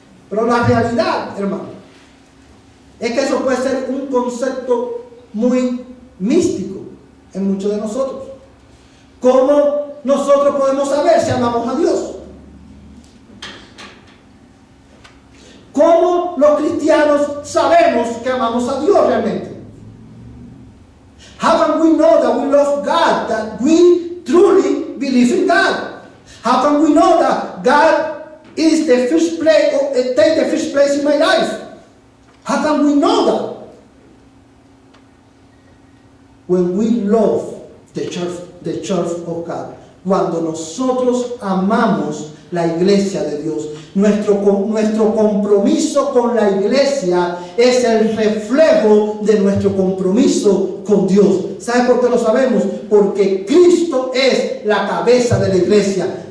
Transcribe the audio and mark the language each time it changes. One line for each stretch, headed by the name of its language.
Spanish: Pero la realidad, hermano, es que eso puede ser un concepto muy místico en muchos de nosotros. ¿Cómo nosotros podemos saber si amamos a Dios? ¿Cómo los cristianos sabemos que amamos a Dios realmente?
English: How can we know that we love God, that we truly believe in God? How can we know that God is the first place, or take the first place in my life? How can we know that? when we love the church of God.
Spanish: Cuando nosotros amamos la iglesia de Dios. Nuestro compromiso con la iglesia es el reflejo de nuestro compromiso con Dios. ¿Sabe por qué lo sabemos? Porque Cristo es la cabeza de la iglesia.